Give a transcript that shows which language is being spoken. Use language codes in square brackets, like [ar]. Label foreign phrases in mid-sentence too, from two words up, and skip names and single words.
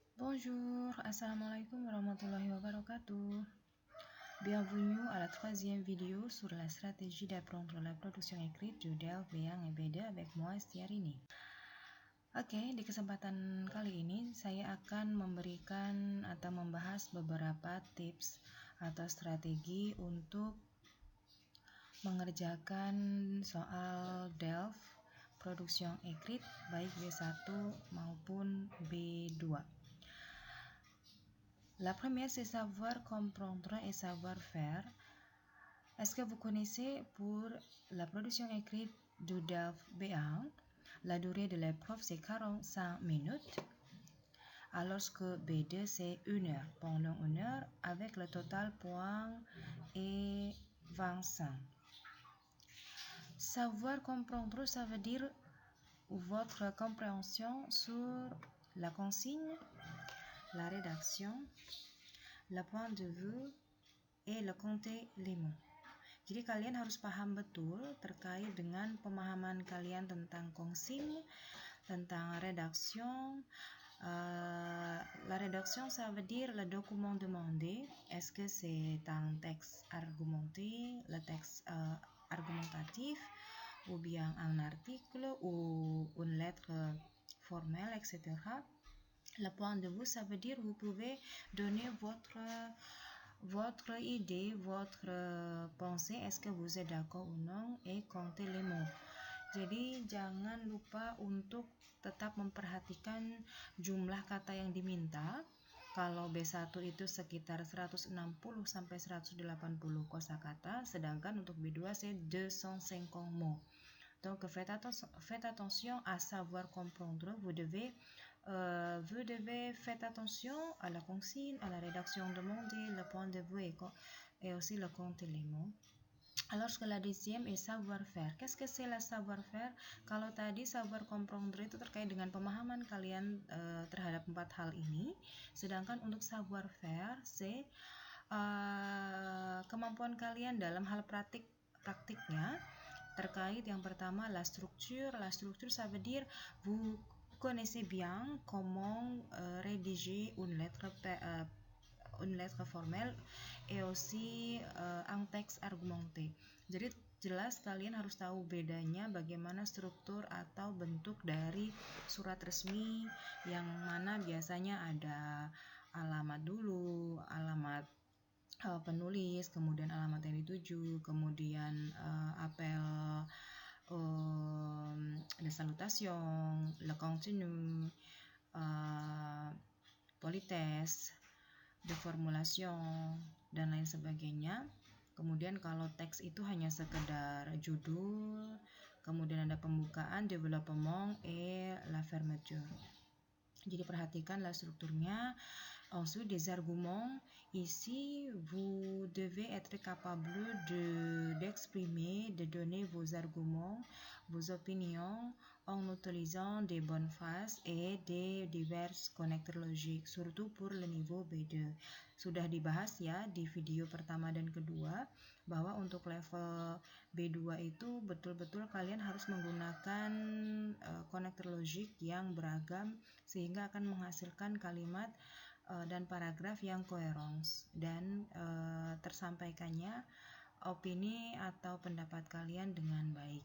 [fr] Bonjour, [ar] السلام عليكم ورحمة الله وبركاته. [fr] Bienvenue à la troisième vidéo sur la stratégie d'apprendre la production écrite de Delph B1 et B2 avec moi Estiarini. [id] Oke, di kesempatan kali ini saya akan memberikan atau membahas beberapa tips atau strategi untuk mengerjakan soal Delph [fr] production écrite [id] baik B1 maupun B2. [fr] La première, c'est savoir comprendre et savoir faire. Est-ce que vous connaissez pour la production écrite du Delph B1, la durée de l'épreuve c'est 45 minutes, alors que B2 c'est 1 heure. Pendant 1 heure, avec le total point est 25. Savoir comprendre, ça veut dire votre compréhension sur la consigne, la rédaction, le point de vue, et le compter les mots. [id] Jadi kalian harus paham betul terkait dengan pemahaman kalian tentang consigne, tentang rédaction. [fr] La rédaction, ça veut dire le document demandé. Est-ce que c'est un texte argumenté, le texte argumentatif, ou bien un article, ou une lettre formelle, etc. Le point de vue, ça veut dire vous pouvez donner votre idée, votre pensée, est-ce que vous êtes d'accord ou non, et compter les mots. [id] Jadi jangan lupa untuk tetap memperhatikan jumlah kata yang diminta. Kalau B1 itu sekitar 160 sampai 180 kosakata, sedangkan untuk B2 [fr] c'est 250 mots. Donc faites attention à savoir comprendre. Vous devez faire attention à la consigne, à la rédaction demandée, le point de vue et aussi le compte les mots. Alors que la deuxième est savoir-faire. Qu'est-ce que c'est la savoir-faire? [id] Kalau tadi [fr] savoir comprendre [id] itu terkait dengan pemahaman kalian terhadap 4 hal ini, sedangkan untuk [fr] savoir-faire c'est [id] kemampuan kalian dalam hal praktiknya. Terkait yang pertama [fr] la structure. La structure, ça veut dire vous connaissez bien comment rédiger une lettre formelle et aussi un texte argumenté. [id] Jadi jelas kalian harus tahu bedanya bagaimana struktur atau bentuk dari surat resmi, yang mana biasanya ada alamat dulu, alamat penulis, kemudian alamat yang dituju, kemudian [fr] apel de salutation, le contenu, politesse, de formulation, [id] dan lain sebagainya. Kemudian kalau teks itu hanya sekedar judul, kemudian ada pembukaan, [fr] développement, et la fermeture. [id] Jadi perhatikan la strukturnya. [fr] Ensuite, des arguments. Ici, vous devez être capable d'exprimer, de donner vos arguments, vos opinions en utilisant des bonnes phrases et des divers connecteurs logiques, surtout pour le niveau B2. [id] Sudah dibahas ya di video pertama dan kedua, bahwa untuk level B2 itu betul-betul kalian harus menggunakan [fr] connector logik [id] yang beragam sehingga akan menghasilkan kalimat dan paragraf yang coherence dan tersampaikannya opini atau pendapat kalian dengan baik.